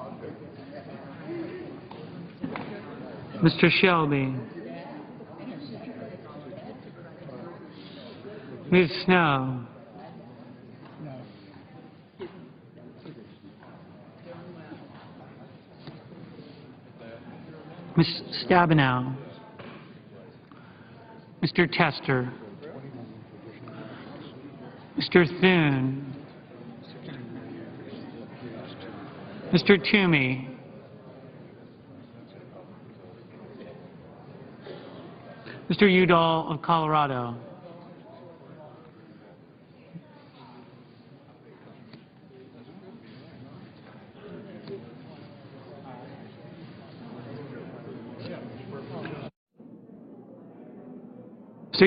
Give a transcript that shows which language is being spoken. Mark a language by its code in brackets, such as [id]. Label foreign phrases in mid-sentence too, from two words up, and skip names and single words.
[en] Mr. Shelby. Ms. Snow. Ms. Stabenow. Mr. Tester. Mr. Thune. Mr. Toomey. Mr. Udall of Colorado. Mr.